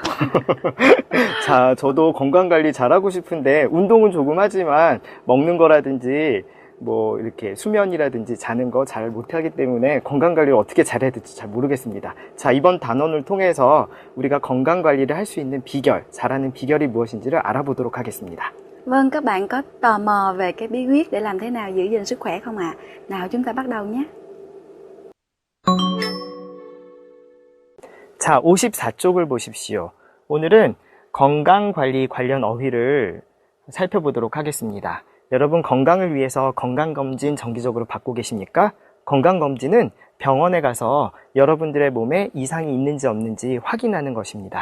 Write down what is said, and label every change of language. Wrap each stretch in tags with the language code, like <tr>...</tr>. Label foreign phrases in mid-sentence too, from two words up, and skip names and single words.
<ko>자, 저도 건강관리 잘하고 싶은데 운동은 조금 하지만 먹는 거라든지 뭐 이렇게 수면이라든지 자는 거 잘 못하기 때문에 건강관리를 어떻게 잘해야 될지 잘 모르겠습니다. 자, 이번 단원을 통해서 우리가 건강관리를 할 수 있는 비결, 잘하는 비결이 무엇인지를 알아보도록 하겠습니다.</ko> <vi>Vâng, các bạn có tò mò về cái bí quyết để làm thế nào giữ gìn sức khỏe không ạ? Nào chúng ta bắt đầu nhé.</vi> <ko>자, 54쪽을 보십시오. 오늘은 건강관리 관련 어휘를 살펴보도록 하겠습니다. 여러분, 건강을 위해서 건강검진 정기적으로 받고 계십니까? 건강검진은 병원에 가서 여러분들의 몸에 이상이 있는지 없는지 확인하는 것입니다.</ko>